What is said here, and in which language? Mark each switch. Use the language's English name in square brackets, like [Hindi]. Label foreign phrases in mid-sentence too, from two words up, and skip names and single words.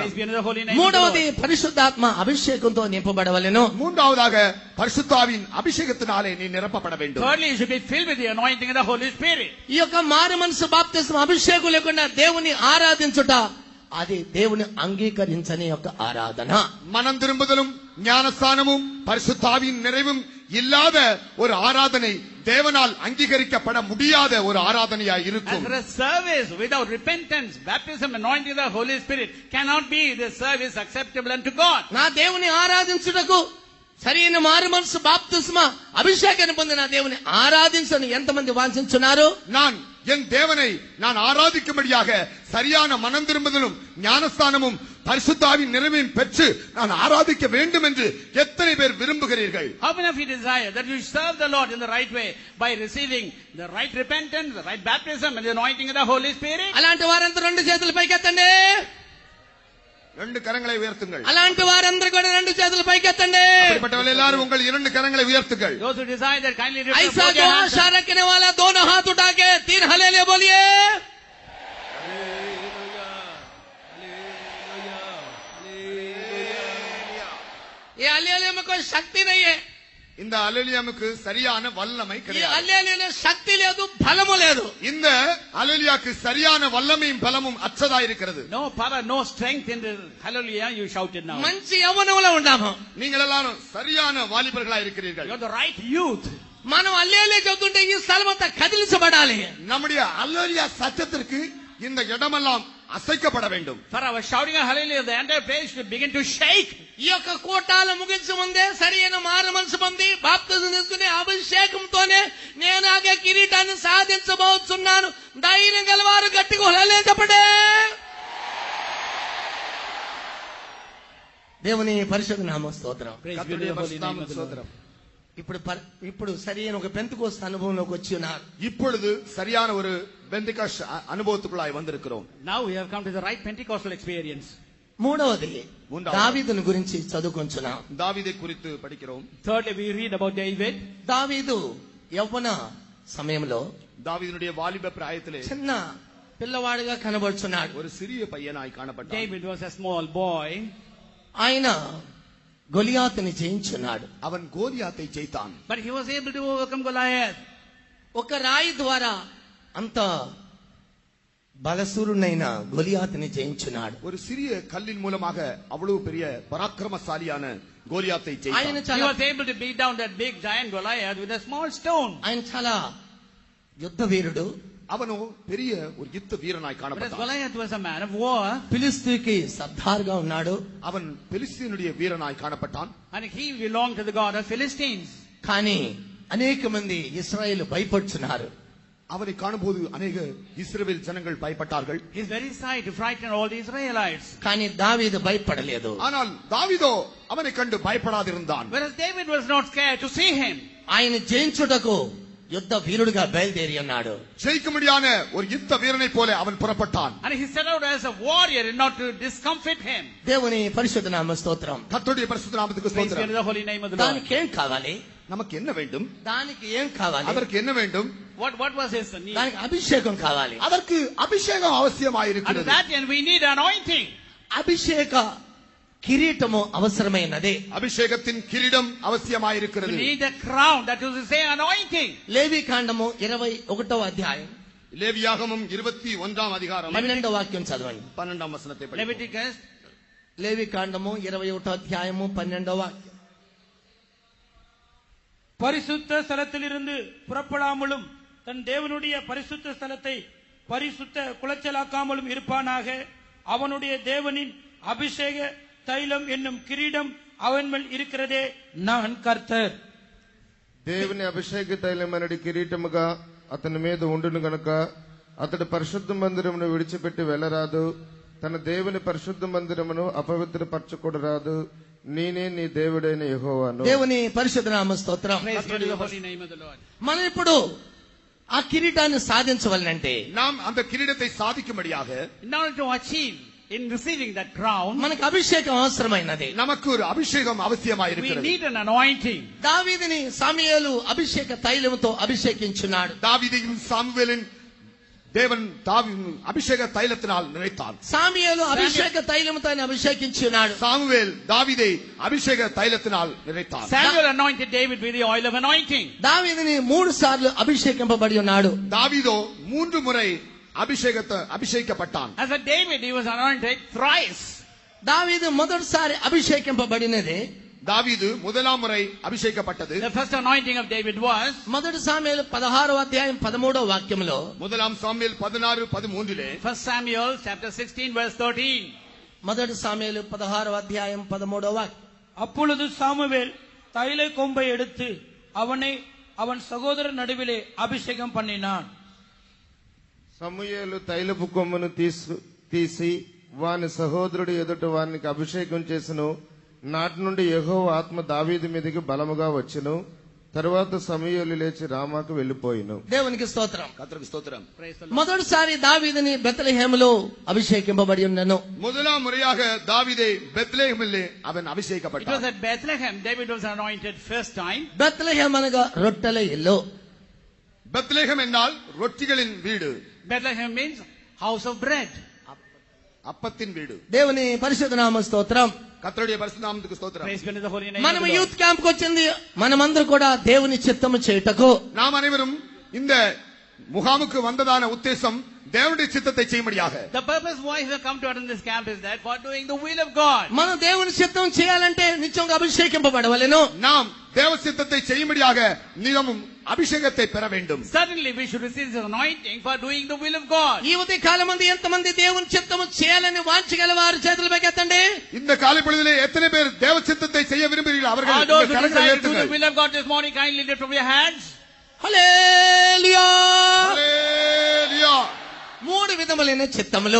[English] Praise be unto the holy name of the [Telugu] మూడవది [English] Lord. [Telugu] పరిశుద్ధాత్మ అభిషేకంతో నింపబడవలెను. [Tamil] மூன்றாவதாக பரிசுத்தாவின் அபிஷேகத்தினாலே நீ நிரப்பப்பட வேண்டும். [English] Thirdly, you should be filled with the anointing of the Holy Spirit. [Telugu] ఈ యొక్క మారు మనసు బాప్తిస్మ అభిషేకం లేకుండా దేవుని ఆరాధించుట అది దేవుని అంగీకరించని యొక్క ఆరాధన. [Tamil] மனம் திரும்புதலும் ஞானஸ்தானமும் பரிசுத்தாவின் நிறைவும் இல்லாத ஒரு ஆராதனை தேவனால் அங்கீகரிக்கப்பட முடியாத ஒரு ஆராதனையாய் [English] As [Tamil] இருக்கும். [English] for a service without repentance, baptism, anointing of the Holy Spirit cannot be the service acceptable unto God. [Telugu] నా దేవుని ఆరాధించుటకు సరైన మారు మనసు బాప్తిస్మ అభిషేకాన్ని పొందిన దేవుని ఆరాధించని ఎంతమంది వాంఛించున్నారు? [Tamil] நான் என் தேவனை நான் ஆராதிக்கும்படியாக சரியான மனம் திரும்புதலும் ஞானஸ்தானமும் பரிசுத்தாவின் நிறைவையும் பெற்று நான் ஆராதிக்க வேண்டும் என்று எத்தனை பேர் விரும்புகிறீர்கள்? [English] How many of you desire that you serve the Lord in the right way by receiving the right repentance, the right baptism and the anointing of the Holy Spirit? [Telugu] అలాంటి వారందరూ రెండు చేతులు పైకెత్తండి. [Tamil] ரெண்டு கரங்களை உயர்த்துங்கள். [Telugu] అలాంటి వారందరూ కూడా రెండు చేతులు పైకెత్తండి. [Tamil] அப்படிப்பட்டவர்கள் எல்லாரும் உங்கள் இரண்டு கரங்களை உயர்த்துங்கள். [English] Those who desire that kindly lift [Hindi] ऐसा [English] up [Hindi] जो [English] your hands. [Hindi] आशा रखने वाला दोनों हाथ उठा के 3 हालेलुया बोलिए. ये हालेलुया में कोई शक्ति नहीं है. [Tamil] இந்த அல்லேலியாவுக்கு சரியான வல்லமை [Hindi] ये [Tamil] கிடையாது. [Hindi] हालेलुया शक्ति [Telugu] లేదు, బలము లేదు. [Tamil] இந்த அல்லேலியாவுக்கு சரியான வல்லமையும் பலமும் அற்றதா இருக்கிறது. [English] No power, no strength in the hallelujah you shouted now. [Telugu] మంచి యవ్వనంలో ఉన్నాము. [Tamil] நீங்கள் எல்லாரும் சரியான வாலிபர்களா இருக்கிறீர்கள். [English] You are the right youth. [Telugu] మనం హల్లెలూయా చెబుతుంటే ఈ స్థలం అంతా కదిలించబడాలి. [Tamil] நம்முடைய அல்லேலியா சத்தத்திற்கு இந்த இடமெல்லாம் அசைக்கப்பட வேண்டும். [English] For our shouting of hallelujah, the entire place should begin to shake. [Telugu] ఈ యొక్క కోటాల ముగించే ముందే సరైన మారు మనసు పొంది బాప్తిజం తీసుకునే అభిషేకంతోనే నేను ఆ కిరీటాన్ని సాధించబోతున్నాను. ధైర్యం గలవారు గట్టిగా హల్లెలూయా చెప్పండి. దేవుని పరిశుద్ధ నామ స్తోత్రం. [English] Praise be to [Tamil] கர்த்தருடைய [English] the holy name [Tamil] பரிசுத்த [English] of the Lord. [Tamil] சோதரம். [Telugu] ఇప్పుడు సరైన ఒక పెంతెకోస్తు అనుభవంలోకి వచ్చి ఉన్నారు. [Tamil] இப்பொழுது சரியான ஒரு பெந்தெகாஸ்ட் அனுபவத்துக்குள்ளாய் வந்திருக்கிறோம். [English] Now we have come to the right Pentecostal experience. [Telugu] మూడవది మూడవది. దావీదుని గురించి చదువుకొంచున్నాం. [Tamil] தாவீதை குறித்து படிக்கிறோம். [English] Thirdly, we read about David. [Telugu] దావీదు యవ్వన సమయంలో [Tamil] தாவீதுடைய வாலிப பிராயத்திலே [Telugu] చిన్న పిల్లవాడిగా కనబడుచున్నాడు. [Tamil] ஒரு சிறிய பையனாய் காணப்பட்டான். [English] David was a small boy. [Telugu] ఆయన గొలియాతుని జయించున్నాడు. [Tamil] அவன் கோலியாத்தை ஜெயித்தான். [English] But he was able to overcome Goliath. [Telugu] ఒక రాయి ద్వారా అంత బలసూరునైన గొలియాతుని జయించున్నాడు. [Tamil] ஒரு சிறிய கல்லின் மூலமாக அவ்வளவு பெரிய பராக்கிரமசாலியான கோலியாத்தை [Telugu] ఆయన [Tamil] ஜெயித்தான். [English] He [Telugu] చాలా [English] was able to beat down that big giant Goliath with a small stone. [Telugu] ఆయన చాలా యుద్ధ వీరుడు. [Tamil] அவனோ பெரிய ஒரு யுத்த வீரனாய் [English] But as [Tamil] காணப்பட்டான். [English] Goliath was a man of war, [Telugu] ఫిలిస్తీకి సర్దార్గా ఉన్నాడు. [Tamil] அவன் பெலிஸ்தீனுடைய வீரனாய் காணப்பட்டான். [English] and he belonged to the god of Philistines. [Telugu] కానీ అనేక మంది ఇశ్రాయేలు భయపడుచున్నారు. [Tamil] அவனை காணும்போது அநேக இஸ்ரவேல் ஜனங்கள் பயப்பட்டார்கள். [English] His very sight frightened all the Israelites. [Telugu] కానీ దావీదు భయపడలేదు. [Tamil] ஆனால் தாவீதோ அவனை கண்டு பயப்படாதிருந்தான். [English] Whereas David was not scared to see him. [Telugu] ఆయన జయించుటకు యుద్ధ వీరుడిగా బయలుదేరి ఉన్నాడు. [Tamil] ஜெயிக்கும்படியான ஒரு யுத்த வீரனை போல அவன் புறப்பட்டான். [English] And he set out as a warrior and not to discomfit him. [Telugu] దేవుని పరిశుద్ధ నామ స్తోత్రం. [Tamil] கர்த்தருடைய பரிசுத்த நாமத்துக்கு [English] Praise be [Tamil] ஸ்தோத்திரம். [English] to the holy name of the Lord. [Telugu] దానికి ఏం కావాలి? [Tamil] நமக்கு என்ன வேண்டும்? [Telugu] దానికి ఏం కావాలి? [Tamil] அதற்கு என்ன வேண்டும்? [English] What was his need? [Telugu] దానికి అభిషేకం కావాలి. [Tamil] அதற்கு அபிஷேகம் [English] And to [Tamil] அவசியமாயிருக்கிறது. [English] that end we need anointing. [Telugu] అభిషేక కిరీటము అవసరమైనదే. [Tamil] அபிஷேகத்தின் கிரீடம் [English] We [Tamil] அவசியமாயிருக்கிறது. [English] need a crown, that is to say anointing. [Telugu] లేవి కాండము 21వ అధ్యాయం [Tamil] லேவியாகமம் 21ஆம் அதிகாரம் [Telugu] 12వ వాక్యం చదవండి. [Tamil] 12ஆம் வசனத்தை படிப்போம். [English] Leviticus [Telugu] లేవి కాండము 21వ అధ్యాయము 12వ వాక్యం. [Tamil] பரிசுத்த ஸ்தலத்திலிருந்து புறப்படாமலும் தன் தேவனுடைய பரிசுத்த ஸ்தலத்தை பரிசுத்த குலைச்சலாக்காமலும் இருப்பானாக. அவனுடைய தேவனின் அபிஷேக தைலம் என்னும் கிரீடம் அவன் மேல் இருக்கிறதே, நான் கர்த்தர். [Telugu] దేవుని అభిషేక తైలమనడి కిరీటముగా అతని మీద ఉండును గనుక అతడు పరిశుద్ధ మందిరమును విడిచిపెట్టి వెళ్ళరాదు. తన దేవుని పరిశుద్ధ మందిరమును అపవిత్రపరచకూడరాదు. నేనే నీ దేవుడైన యెహోవాను. దేవుని పరిశుద్ధ నామ స్తోత్రం. [English] Praise be to the holy name of the Lord. [Telugu] మనం ఇప్పుడు ఆ కిరీటాన్ని సాధించవాలంటే [Tamil] நாம் அந்த கிரீடத்தை சாதிக்கும்படியாக [English] In order to achieve, in receiving that crown, [Telugu] మనకు అభిషేకం అవసరమైనది. [Tamil] நமக்கு ஒரு அபிஷேகம் [English] we [Tamil] அவசியமாயிருக்கிறது. [English] need an anointing. [Telugu] దావీదుని సమూయేలు అభిషేక తైలముతో అభిషేకించున్నాడు. [Tamil] தாவீதையும் சாமுவேலின் தேவன் அபிஷேக தைலத்தினால் நிறைத்தான். [Telugu] సమూయేలు అభిషేక తైలముతో ఆయన అభిషేకించున్నాడు. [Tamil] சாமுவேல் தாவீதை அபிஷேக தைலத்தினால் நிறைத்தான். [English] Samuel anointed David with the oil of anointing. [Telugu] దావీదుని 3 సార్లు అభిషేకింపబడి ఉన్నాడు. [Tamil] தாவீதோ 3 முறை அபிஷேகிக்கப்பட்டான். [English] As a David, he was anointed thrice. [Telugu] దావీదు మొదటిసారి అభిషేకింపబడినది [Tamil] தாவீது முதலாம் முறை அபிஷேகிக்கப்பட்டது. [English] The first anointing of David was [Telugu] మొదటి సమూయేలు 16వ అధ్యాయం 13వ వాక్యంలో [Tamil] முதலாம் சாமுவேல் 16:13 [English] 1 Samuel chapter 16 verse 13. [Telugu] మొదటి సమూయేలు 16వ అధ్యాయం 13వ వాక్యం. [Tamil] அப்பொழுது சாமுவேல் தைல கொம்பை எடுத்து அவனை அவன் சகோதரர் நடுவிலே அபிஷேகம் பண்ணினான். [Telugu] సమూయేలు తైలపు కొమ్మును తీసి వాని సహోదరుడు ఎదుట వానికి అభిషేకం చేసెను. నాటి నుండి యెహోవా ఆత్మ దావీదు మీదకి బలముగా వచ్చెను. తరువాత సమూయేలు లేచి రామాకు వెళ్లిపోయిను. దేవునికి స్తోత్రం. [Tamil] கர்த்தருக்கு ஸ்தோத்திரம். [English] Praise the Lord. [Telugu] మొదటిసారి దావీదుని బెత్లెహేములో అభిషేకింపబడి ఉన్నను. [Tamil] முதலாம் முறையாக தாவீதை பெத்லெஹேமிலே அவன் [English] It was [Tamil] அபிஷேகப்பட்டான். [English] at Bethlehem David was anointed first time. [Telugu] బెత్లెహేమ్ అనగా రొట్టెల ఇల్లు. [Tamil] பெத்லெஹேம் என்றால் ரொட்டிகளின் வீடு, [English] Bethlehem means house of bread. [Tamil] அப்பத்தின் வீடு. [Telugu] దేవుని పరిశుద్ధ నామ స్తోత్రం. [Tamil] கர்த்தருடைய பரிசுத்த நாமத்துக்கு ஸ்தோத்திரம். [English] Praise be to the holy name [Telugu] మనం [English] of the Lord. youth camp [Telugu] కు వచ్చింది మనమందరూ కూడా దేవుని చిత్తము చేయుటకు. [Tamil] நாம் அனைவரும் இந்த முகாமுக்கு வந்ததான உத்தேசம் தேவனுடைய சித்தத்தை செய்யும்படியாக. [English] The purpose why we have come to attend this camp is that for doing the will of God. [Telugu] మనం దేవుని చిత్తం చేయాలంటే నిత్యంగా అభిషేకింపబడవలెను. [Tamil] நாம் தேவ சித்தத்தை செய்யும்படியாக நியமம் அபிஷேகத்தை பெற வேண்டும். [English] Certainly we should receive this anointing for doing the will of God. [Telugu] ఈ ఉదయ కాలం మంది ఎంతమంది దేవుని చిత్తము చేయాలని వాంఛగల వారు చేతులు పైకెత్తండి. [Tamil] இந்த காலை பொழுதிலே எத்தனை பேர் தேவ சித்தத்தை செய்ய விரும்புகிறீர்கள்? அவர்கள் [English] All those [Tamil] இந்த [English] who [Tamil] கரங்களை [English] desire to do the [Tamil] உயர்த்துங்கள். [English] will of God this morning, kindly lift up your hands. [Telugu] హల్లెలూయా. [Tamil] ஹல்லேலூயா. [Telugu] మూడు విధములైన చిత్తములు.